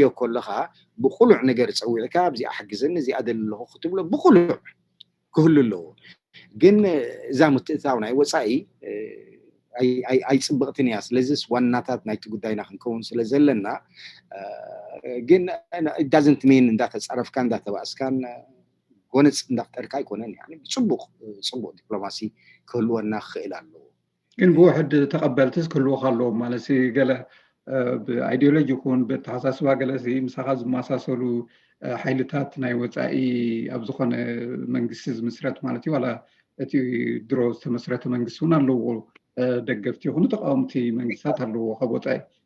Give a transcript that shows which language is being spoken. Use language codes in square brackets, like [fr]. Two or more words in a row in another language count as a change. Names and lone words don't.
[ti] ከለኻ ብቁሉዕ ነገር ፀዊዕካ ኣብዚ ኣሕግዘኒ እዚ ኣደሊ ኣለኹ ክትብሎ ብቁሉዕ ክህሉ ኣለዎ ግን እዛ ምትእታው ናይ ወፃኢ ኣይፅብቕትን እያ ስለዚ ዋናታት ናይቲ ጉዳይና ክንከውን ስለ ዘለና ግን [en] it doesn't mean [ti] እንዳተፃረፍካ እንዳተባእስካን ጎነፅ እንዳፍጠርካ ኣይኮነን ፅቡቕ ዲፕሎማሲ ክህልወና ክኽእል ኣለዎ ግን ብውሕድ ተቐበልትስ ክህልወካ ኣለዎ ማለት ገለ ብኣይዲዮሎጂ ይኹን ብተሓሳስባ ገለ ምሳኻ ዝመሳሰሉ ሓይልታት ናይ ወፃኢ ኣብ ዝኾነ መንግስቲ ዝምስረት ማለት እዩ ዋላ እቲ ድሮ ዝተመስረተ መንግስቲ እውን ኣለዎ ደገፍቲ ይኹኑ ተቃወምቲ መንግስታት ኣለዎ ካብ ወፃኢ